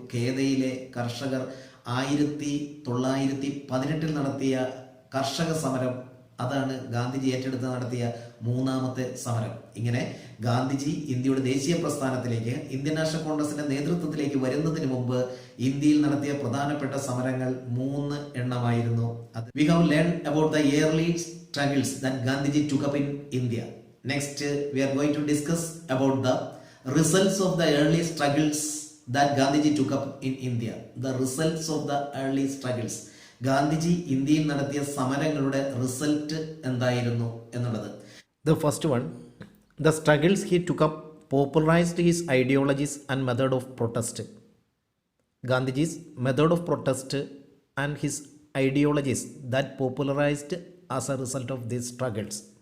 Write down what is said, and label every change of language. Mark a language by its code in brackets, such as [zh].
[ml] ഖേദയിലെ കർഷകർ 1918 നടത്തിയ കർഷക സമരം, അതാണ് ഗാന്ധിജി ഏറ്റെടുത്ത് നടത്തിയ മൂന്നാമത്തെ സമരം. ഇങ്ങനെ ഗാന്ധിജി ഇന്ത്യയുടെ ദേശീയ പ്രസ്ഥാനത്തിലേക്ക്, ഇന്ത്യൻ നാഷണൽ കോൺഗ്രസിന്റെ നേതൃത്വത്തിലേക്ക് വരുന്നതിന് മുമ്പ് ഇന്ത്യയിൽ നടത്തിയ പ്രധാനപ്പെട്ട സമരങ്ങൾ 3 എണ്ണമായിരുന്നു. [en] We have learned about the early struggles that Gandhiji took up in India. Next, we are going to discuss about the results of the early struggles that Gandhiji took up in India. The results of the early struggles. [ml] Gandhiji ഇന്ത്യയിൽ നടത്തിയ സമരങ്ങളുടെ result എന്തായിരുന്നു എന്നുള്ളത്. [en] The first one, the struggles he took up popularized his ideologies and method of protest. Gandhiji's method of protest and his ideologies that popularized as a result of these struggles.